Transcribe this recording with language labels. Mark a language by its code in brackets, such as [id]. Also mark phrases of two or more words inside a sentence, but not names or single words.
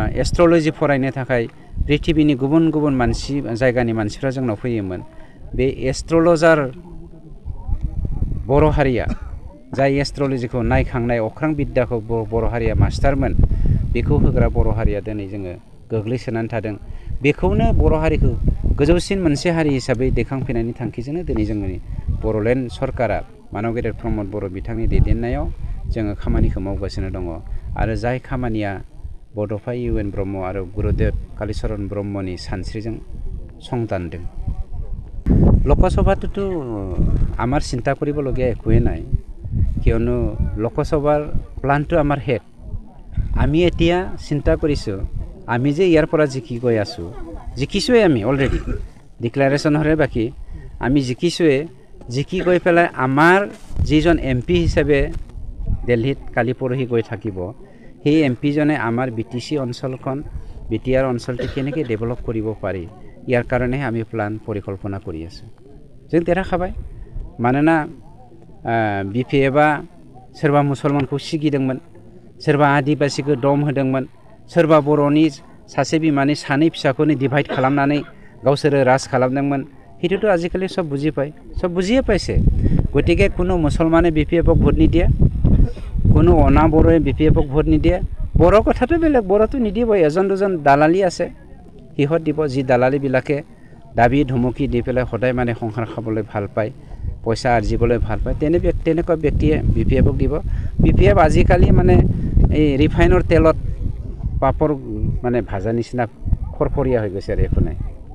[brx] एस्ट्रल'जि फरायनो थाखाय पृथिबीनि गुबुन गुबुन जायगानि मानसिफ्रा जोंनाव फैयोमोन बे एस्ट्रलजार बर' हारिया जाय एस्ट्रलजिखौ नायखांनाय अख्रां बिद्याखौ बर' हारिया मास्टारमोन बेखौ होग्रा बर' हारिया दिनै जोङो गोग्लैसोनानै थादों बेखौनो बर' हारिखौ गोजौसिन मोनसे हारि हिसाबै दैखांफैनायनि थांखिजोंनो दिनै जोंनि बर'लेण्ड सरकारा मानगेन्द्र प्रमद बर' बिथांनि दैदेननायाव जोङो खामानिखौ मावगासिनो दङ आरो जाय खामानिया बड'फा UN ब्रह्म आरो गुरुदेव कालीचरण ब्रह्मनि सानस्रिजों संदानदों [as] লোকসভাটোতো আমাৰ চিন্তা কৰিবলগীয়া একোৱেই নাই কিয়নো লোকসভাৰ প্লানটো আমাৰ হেড আমি এতিয়া চিন্তা কৰিছোঁ আমি যে ইয়াৰ পৰা জিকি গৈ আছোঁ জিকিছোৱে আমি অলৰেডি ডিক্লাৰেশ্যন হৰে বাকি আমি জিকি গৈ পেলাই আমাৰ যিজন MP হিচাপে দিল্লীত কালি পৰহি গৈ থাকিব সেই MP জনে আমাৰ BTC অঞ্চলখন বিটিআৰ অঞ্চলটো কেনেকৈ ডেভেলপ কৰিব পাৰি ইয়াৰ কাৰণে আমি প্লান পৰিকল্পনা কৰি আছো [brx] जों देरहाखाबाय मानोना BPFआ सोरबा मुसलमानखौ सिगिदोंमोन सोरबा आदिबासीखौ दम होदोंमोन सोरबा बर'नि सासे बिमानि सानै फिसाखौनो डिभाइड खालामनानै गावसोरो राज खालामदोंमोन हेतुथ' आजिखालि सब बुजिয়ে [as] পাইছে গতিকে কোনো মুসলমানে BPFক ভোট নিদিয়ে কোনো অনা বড়োৱে BPFক ভোট নিদিয়ে বড় কথাটো বেলেগ বড়টো নিদিব এজন দুজন দালালি আছে হিহত দিব যি দালালি বিলাকে দাবী ধমকি দি পেলাই সদায় মানে সংসাৰ খাবলৈ ভাল পায় পইচা আৰ্জিবলৈ ভাল পায় তেনেকুৱা ব্যক্তিয়ে BPFক দিব BPF আজিকালি মানে এই ৰিফাইনৰ তেলত পাপৰ মানে ভাজা নিচিনা খৰখৰীয়া হৈ গৈছে আৰু একো নাই